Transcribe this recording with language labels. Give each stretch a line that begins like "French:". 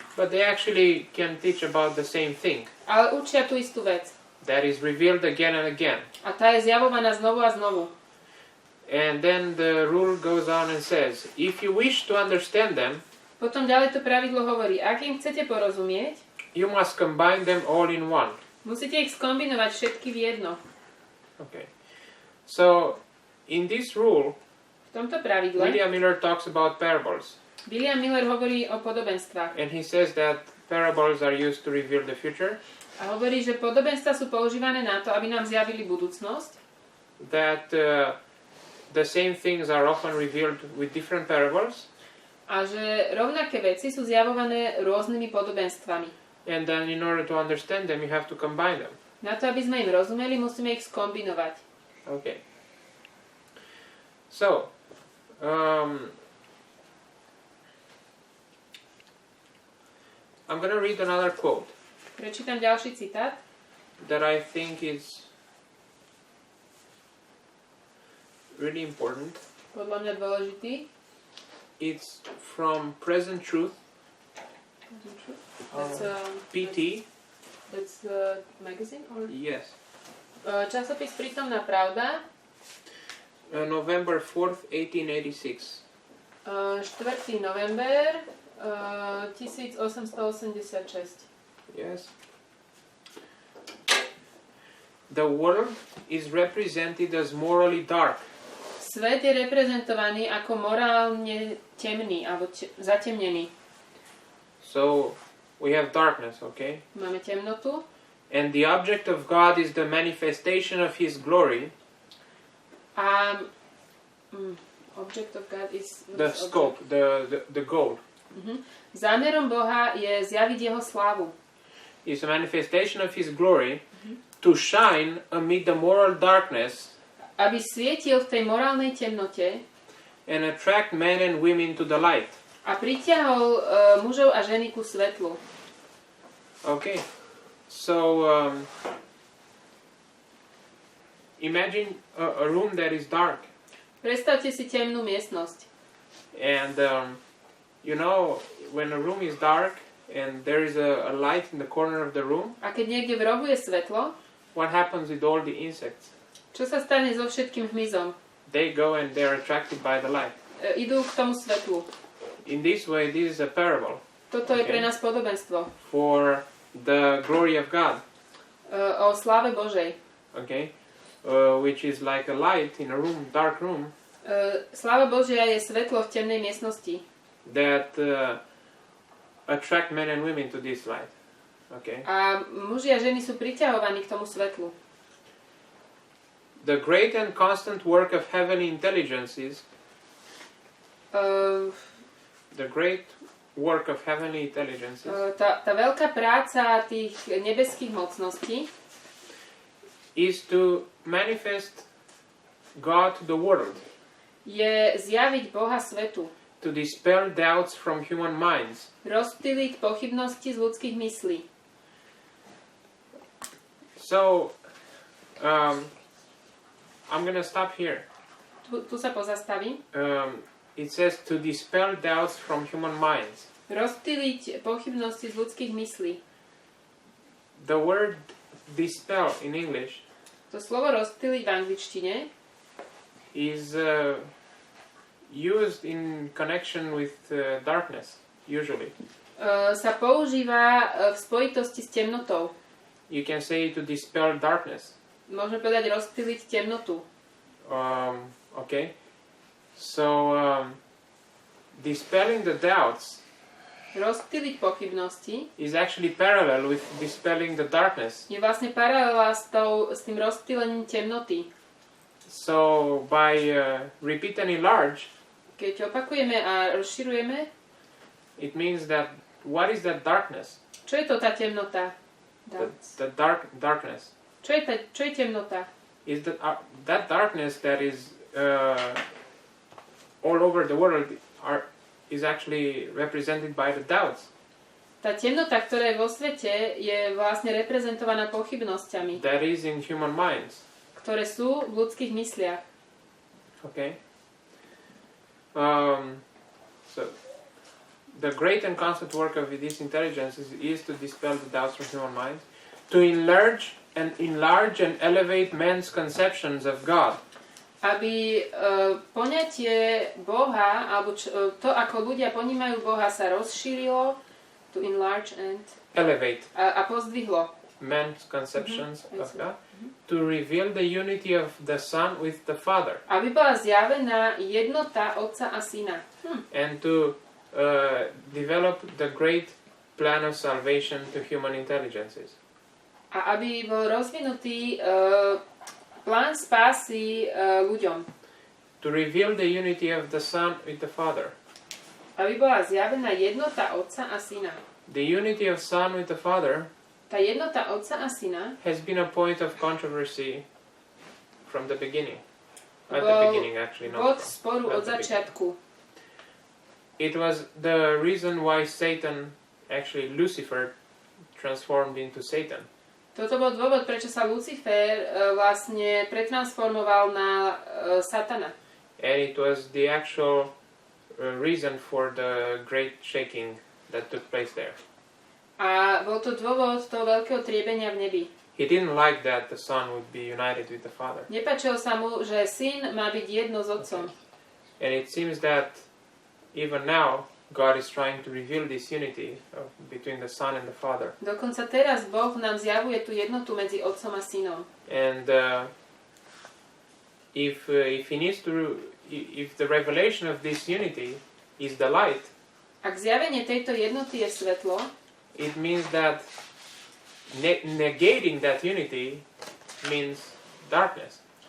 English: but they actually can teach about the same thing.
Slovak: ale učia tú istú vec.
English: That is revealed again and again.
Slovak: A tá je zjavovaná znovu a znovu.
English: And then the rule goes on and says, if you wish to understand them,
Slovak: Potom ďalej to pravidlo hovorí, ak im chcete porozumieť,
English: you must combine them all in one.
Slovak: musíte ich skombinovať všetky v jedno.
English: Okay. So, in this rule,
Slovak: V tomto pravidle
English: William Miller talks about parables.
Slovak: William Miller hovorí o podobenstvách.
English: And he says that parables are used to reveal the future.
Slovak: A hovorí, že podobenstva sú používané na to, aby nám zjavili budúcnosť.
English: That the same things are often revealed with different parables.
Slovak: A že rovnaké veci sú zjavované rôznymi podobenstvami.
English: And then in order to understand them, you have to combine them.
Slovak: Na to, aby sme im rozumeli, musíme ich skombinovať.
English: Okay. So, I'm going to read another quote
Slovak: Prečítam ďalší citát,
English: that I think is really important.
Slovak: podľa mňa dôležitý.
English: It's from Present Truth, That's, PT. that's magazine? Or? Yes.
Slovak: Časopis Prítomná pravda,
English: November 4th, 1886.
Slovak: 4. november 1886.
English: Yes. The world is represented as morally dark.
Slovak: Svet je reprezentovaný ako morálne temný alebo zatemnený.
English: So we have darkness, okay?
Slovak: Máme temnotu.
English: And the object of God is the manifestation of His glory. A object of God is The scope, the goal.
Slovak: Zámerom Boha je zjaviť jeho slávu.
English: Is a manifestation of His glory to shine amid the moral darkness
Slovak: aby svietil v tej morálnej temnote
English: and attract men and women to the light.
Slovak: a pritiahol mužov a ženy ku svetlu.
English: Okay, so imagine a room that is dark.
Slovak: Predstavte si temnú miestnosť.
English: And you know, when a room is dark and there is a light in the corner of the room,
Slovak: A keď niekde v rohu je svetlo,
English: what happens with all the insects?
Slovak: čo sa stane so všetkým hmyzom?
English: They go and they're attracted by the light.
Slovak: Idú k tomu svetlu.
English: In this way, this is a parable
Slovak: Toto je pre nás podobenstvo
English: for the glory of God,
Slovak: o sláve Božej.
English: okay, which is like a light in a room, dark room,
Slovak: Sláva Božia je svetlo v temnej miestnosti,
English: that attract men and women to this light. Okay.
Slovak: a muži a ženy sú priťahovaní k tomu svetlu.
English: The great and constant work of heavenly intelligences, the great work of heavenly intelligences
Slovak: Tá veľká práca tých nebeských mocností
English: is to manifest God to the world,
Slovak: je zjaviť Boha svetu,
English: to dispel doubts from human minds,
Slovak: rozptýliť pochybnosti z ľudských myslí.
English: So, I'm gonna stop here.
Slovak: Tu sa pozastavím.
English: It says to dispel doubts from human minds.
Slovak: Rozptýliť pochybnosti z ľudských myslí.
English: The word dispel in English
Slovak: To slovo rozptýliť v angličtine
English: is used in connection with darkness, usually.
Slovak: sa používa v spojitosti s temnotou.
English: You can say to dispel darkness.
Slovak: Môžeme povedať rozptýliť temnotu.
English: Okay. So, dispelling the doubts
Slovak: Rozptýliť pochybnosti
English: is actually parallel with dispelling the darkness.
Slovak: je vlastne paralela s tým rozptýlením temnoty.
English: So, by repeat and enlarge,
Slovak: Keď opakujeme a rozširujeme,
English: it means that what is that darkness?
Slovak: čo je to tá temnota?
English: The darkness.
Slovak: Čo je temnota?
English: Is that darkness that is all over the world is actually represented by the doubts.
Slovak: Tá temnota, ktorá je vo svete, je vlastne reprezentovaná pochybnosťami,
English: That is in human minds.
Slovak: ktoré sú v ľudských mysliach.
English: Okay. So the great and constant work of these intelligences is to dispel the doubts from human minds, to enlarge and elevate men's conceptions of God.
Slovak: Aby poňatie Boha, alebo to, ako ľudia ponímajú Boha, sa rozšírilo,
English: to enlarge and Elevate
Slovak: a pozdvihlo.
English: men's conceptions of God, to reveal the unity of the Son with the Father,
Slovak: Aby bola zjavená jednota Otca a Syna.
English: and to develop the great plan of salvation to human intelligences.
Slovak: A aby bol rozvinutý plán spásy ľuďom.
English: To reveal the unity of the Son with the Father.
Slovak: Aby bola zjavená jednota Otca a Syna.
English: The unity of Son with the Father
Slovak: Tá jednota Otca a Syna
English: has been a point of controversy from the beginning. At the
Slovak: bol
English: beginning, actually,
Slovak: bod
English: not
Slovak: sporu
English: not
Slovak: od
English: the beginning.
Slovak: začiatku.
English: It was the reason why Satan, actually Lucifer, transformed into Satan.
Slovak: Toto bol dôvod, prečo sa Lucifer vlastne pretransformoval na Satana.
English: And it was the actual reason for the great shaking that took place there.
Slovak: A bol to dôvod toho veľkého triebenia v nebi.
English: He didn't like that the Son would be united with the Father.
Slovak: Nepáčilo sa mu, že syn má byť jedno s otcom.
English: And it seems that even now God is trying to reveal this unity between the Son and the Father.
Slovak: Dokonca teraz Boh nám zjavuje tú jednotu medzi otcom a synom.
English: And if he needs to, if the revelation of this unity is the light,
Slovak: Ak zjavenie tejto jednoty je svetlo,
English: it means that negating that unity means darkness.